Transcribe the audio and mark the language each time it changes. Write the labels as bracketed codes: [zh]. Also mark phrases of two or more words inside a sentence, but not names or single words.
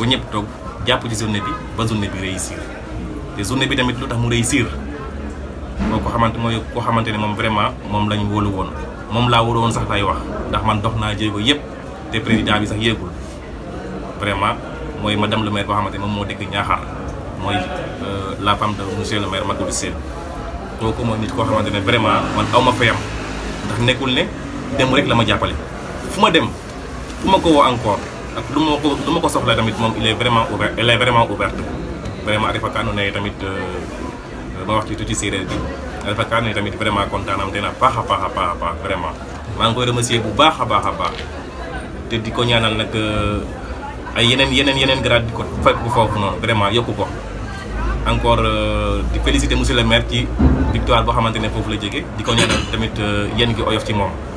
[wo] ñëpp toog jàpp ci journée bi ba journée bi réussir te journée bi tamit lu tax mu réussir moo ko xamante mooy koo xamante ne moom vraiment moom lañ wóolu woon moom laa wóolu woon sax lay wax ndax man dox naa jéego yëpp te président bi sax yéegul vraiment mooy [fr] madame le maire [wo] boo xamante ne moom moo dëkk Ñaaxar mooy [fr] la femme de monsieur le maire [wo] Maguette Sène kooku mooy nit koo xamante ne vraiment man aw ma fayam ndax nekkul ne dem rek la ma jàppale fu ma dem fu ma ko woo encore ak lu ma ko soxla tamit moom [fr] il est vraiment ouvert elle est vraiment ouverte [wo] vraiment a refa ka andoona yee tamit ma wax ci tuuti séeréer bi a refa ka andoona yee tamit vraiment kontaanam te na paax a paax vraiment maa ngi koy remercier bu baax a baax te di ko ñaanal nag ay yeneen grade di ko fekk foofu noonu vraiment yokku ko encore di féliciter [fr] monsieur le maire [wo] ci victoire boo xamante ne foofu la jógee di ko ñaanal tamit yéen gi oyof ci moom